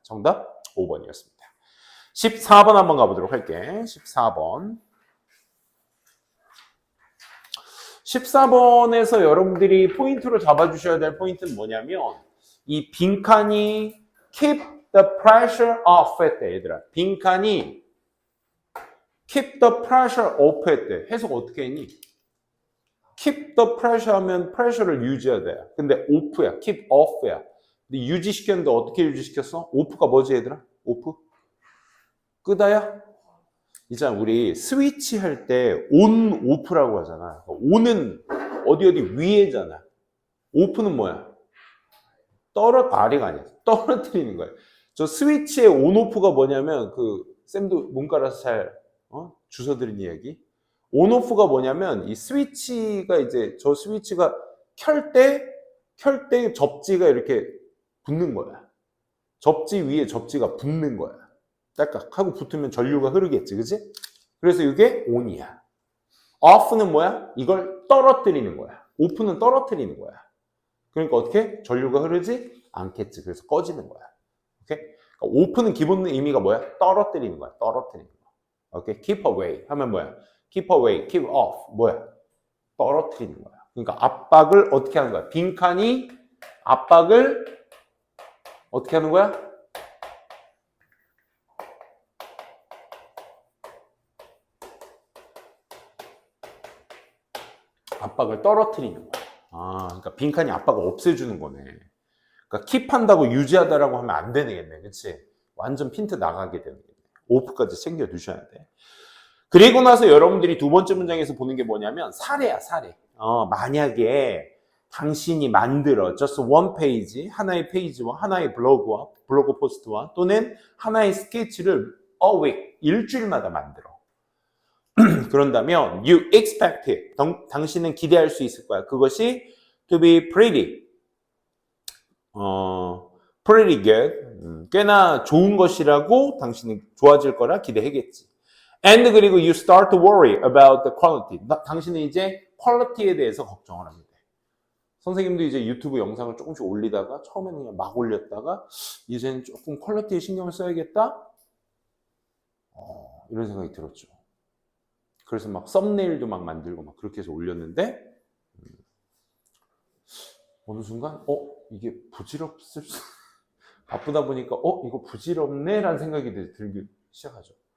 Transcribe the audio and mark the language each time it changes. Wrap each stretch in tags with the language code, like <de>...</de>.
<ko>정답 5번이었습니다. 14번 한번 가보도록 할게. 14번. 14번에서 여러분들이 포인트로 잡아주셔야 될 포인트는 뭐냐면 이 빈칸이</ko> <en>keep the pressure off</en> <ko>했대, 얘들아. 빈칸이</ko> <en>keep the pressure off</en> <ko>했대. 해석 어떻게 했니?</ko> <en>keep the pressure</en> <ko>하면 pressure를 유지해야 돼. 근데 off야,</ko> <en>keep off</en> <ko>야. 근데 유지시켰는데 어떻게 유지시켰어? off가 뭐지, 얘들아? off? 끄다야? 있잖아, 우리 스위치 할 때 on, off라고 하잖아. on은 어디 위에잖아. off는 뭐야? 아래가 아니야. 떨어뜨리는 거야. 저 스위치의 on, off가 뭐냐면 쌤도 문과라서 잘 주워드린 이야기. on, off가 뭐냐면 이 스위치가 이제 저 스위치가 켤 때 접지가 이렇게 붙는 거야. 접지 위에 접지가 붙는 거야. 딱딱 하고 붙으면 전류가 흐르겠지, 그치? 그래서 이게 on이야. off는 뭐야? 이걸 떨어뜨리는 거야. off는 떨어뜨리는 거야. 그러니까 어떻게? 전류가 흐르지 않겠지. 그래서 꺼지는 거야. 오케이? 그러니까 off는 기본 의미가 뭐야? 떨어뜨리는 거야. 떨어뜨리는 거. 오케이?</ko> <en>keep away</en> <ko>하면 뭐야?</ko> <en>keep away, keep off 뭐야?</en> <ko>떨어뜨리는 거야. 그러니까 압박을 어떻게 하는 거야? 빈칸이 압박을 어떻게 하는 거야? 압박을 떨어뜨리는 거야. 그러니까 빈칸이 압박을 없애주는 거네. 그러니까 킵한다고 유지하다라고 하면 안 되겠네. 그치? 완전 핀트 나가게 되는 거네. 오프까지 챙겨 두셔야 돼. 그리고 나서 여러분들이 두 번째 문장에서 보는 게 뭐냐면 사례야, 사례. 만약에 당신이 만들어</ko> <en>just one page,</en> <ko>하나의 페이지와 하나의 블로그 포스트와 또는 하나의 스케치를</ko> <en>a week,</en> <ko>일주일마다 만들어.</ko> <en>그런다면 you expect it.</en> <ko>당신은 기대할 수 있을 거야.</ko> <en>그것이 to be pretty good.</en> <ko>꽤나 좋은 것이라고 당신은 좋아질 거라 기대하겠지.</ko> <en>And</en> <ko>그리고</ko> <en>you start to worry about the quality.</en> <ko>당신은 이제 퀄리티에 대해서 걱정을 합니다. 선생님도 이제 유튜브 영상을 조금씩 올리다가 처음에는 그냥 막 올렸다가 이제는 조금 퀄리티에 신경을 써야겠다? 이런 생각이 들었죠. 그래서 막 썸네일도 막 만들고 막 그렇게 해서 올렸는데 어느 순간 이게 부질없을 수 바쁘다 보니까 이거 부질없네 라는 생각이 들기 시작하죠.</ko>